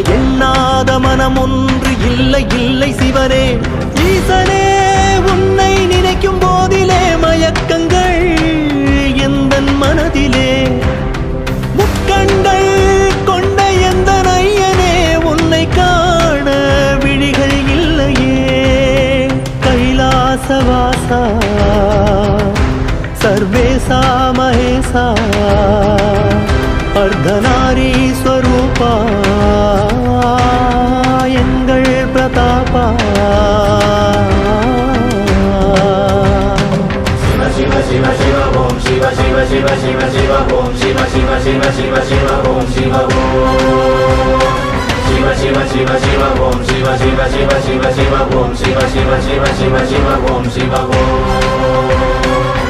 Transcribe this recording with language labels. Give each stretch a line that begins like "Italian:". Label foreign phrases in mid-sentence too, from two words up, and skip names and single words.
Tamil: எண்ணாத மனமொன்று இல்லை இல்லை சிவனே ஈசனே உன்னை நினைக்கும் போதிலே மயக்கங்கள் எந்தன் மனதிலே முக்கண்கள் கொண்ட எந்த நையனே உன்னை காண விழிகள் இல்லையே கைலாசவாசா சர்வேசா மகேசா அர்த்தநாரீஸ்வரூபா எங்கள் பிரதாபா
Sanskrit: शिव शिव शिव ॐ शिव शिव शिव शिव शिव ॐ शिव शिव शिव शिव शिव ॐ शिव ॐ शिव शिव शिव शिव ॐ शिव शिव शिव शिव शिव ॐ शिव शिव शिव शिव शिव ॐ शिव ॐ